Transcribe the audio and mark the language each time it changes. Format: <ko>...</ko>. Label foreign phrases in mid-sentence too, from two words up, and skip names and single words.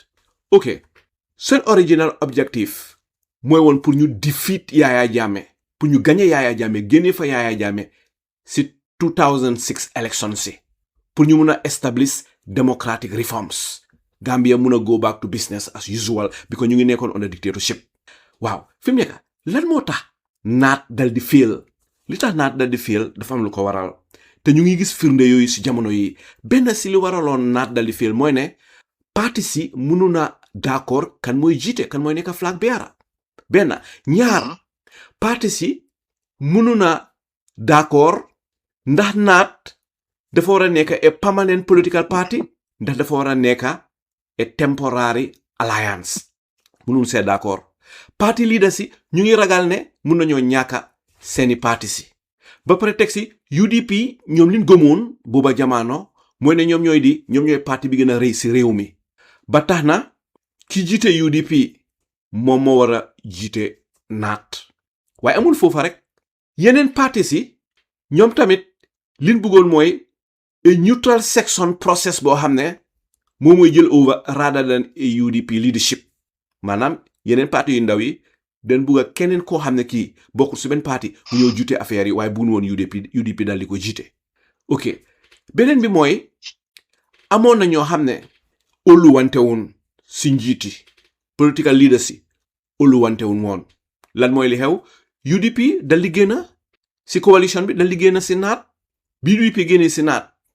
<wo>Ok seen</wo> <en>original objective</en> <wo>mooy woon pour ñu defeat Yaya Jammeh pour ñu gagner Yaya Jammeh génne fa Yaya Jammeh si 2006 election si pour ñu mun a</wo> <en>establish democratic reforms</en> <wo>Gambia mun a</wo> <en>go back to business as usual</en> <wo>because ñu ngi nekkoon</wo> <en>under dictatorship.</en> <wo>Waaw fi mu nekk lan moo tax naat dal di fail li tax naat dal di fail dafa am lu ko waral te ñu ngi gis firnde yooyu si jamono yi benn si li waraloon naat dal di fail mooy ne parti si mënu na d'accord kan mooy jiite kan mooy nekk</wo> <en>flag bearer</en> <wo>benn ñaar parti si mënu na d'accord ndax naat dafa war a nekk</wo> <en>a permanent political party</en> <wo>ndax dafa war a nekk</wo> <en>a temporary alliance</en> <wo>mënul see d'accord parti leader si ñu ngi ragal ne mun nañoo ñàkka seeni parti si ba pare teg si UDP ñoom liñ gëmoon booba jamono mooy ne ñoom ñooy parti bi gën a rëy si réew mi ba tax na ki jiite UDP moom moo war a jiite naat waaye amul foofa rek yeneen parti si ñoom tamit liñ bëggoon mooy</wo> <en>a neutral section process</en> <wo>boo xam ne moom mooy jël</wo> <en>over rather than a UDP leadership</en> <wo>maanaam yeneen parti yu ndaw yi den bugg a keneen koo xam ne kii bokkul si benn parti mu ñëw jiite affaire yi waaye bugun woon UDP daal di ko jiite. ok beneen bi mooy amoon na ñoo xam ne óoluwante woon si njiiti</wo> <en>political leaders</en> <wo>si óoluwante woon lan mooy li xew UDP dal di génn si coalition bi dal di génn si naat bi UDP génnee si naat</wo>